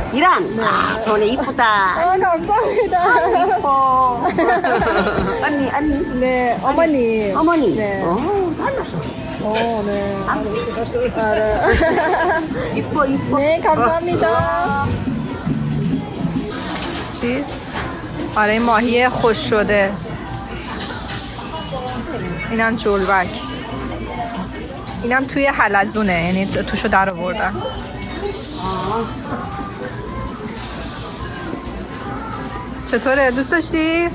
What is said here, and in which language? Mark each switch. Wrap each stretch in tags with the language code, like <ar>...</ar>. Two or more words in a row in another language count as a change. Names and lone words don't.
<ko>이란. 아, 돈이 이쁘다. 감사합니다. 이뻐. 언니. 네, 어머니. 어머니. 네. 닮았어. 네. 알아. 이뻐. 네, 감사합니다.</ko> <fa>چی؟ آره ماهی خوش شده. اینم جلوک. اینم توی حلزونه، یعنی توشو در آوردن. چطوره؟ دوست داشتی؟</fa>